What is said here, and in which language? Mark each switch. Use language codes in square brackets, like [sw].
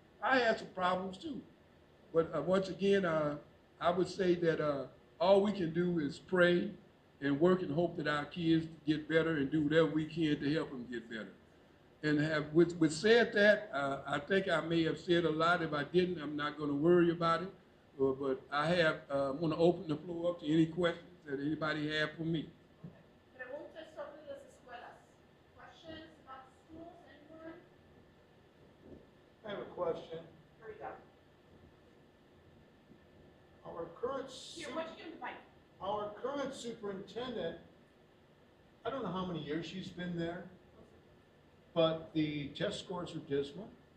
[en] I had some problems too. But once again, I would say that all we can do is pray and work and hope that our kids get better and do whatever we can to help them get better. And with said that, I think I may have said a lot. If I didn't, I'm not going to worry about it. But I want to open the floor up to any questions that anybody have for me. [es] Preguntas sobre las escuelas. [en] Questions about schools, anyone? I have a question. Here we go. Our current, Here, why don't you give him the mic? our current superintendent, I don't know how many years she's been there, but the test scores are dismal.